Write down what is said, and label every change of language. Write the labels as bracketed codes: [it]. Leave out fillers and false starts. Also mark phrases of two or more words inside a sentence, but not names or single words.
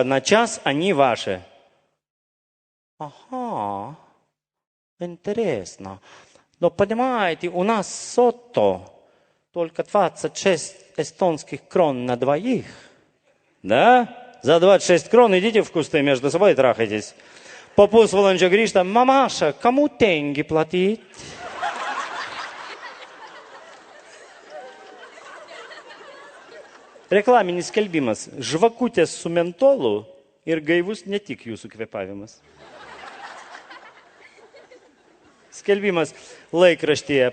[ru] На час они ваши. Ага, интересно. Но понимаете, у нас сотто только 26 эстонских крон на двоих. Да? За 26 крон идите в кусты между собой и трахайтесь. [lt] По pusvalandžio grįžta, mamaša, [ru] кому деньги платить? [lt] Reklaminis skelbimas. Žvakutės su mentolu ir gaivus ne tik jūsų kvėpavimas. Skelbimas laikraštyje.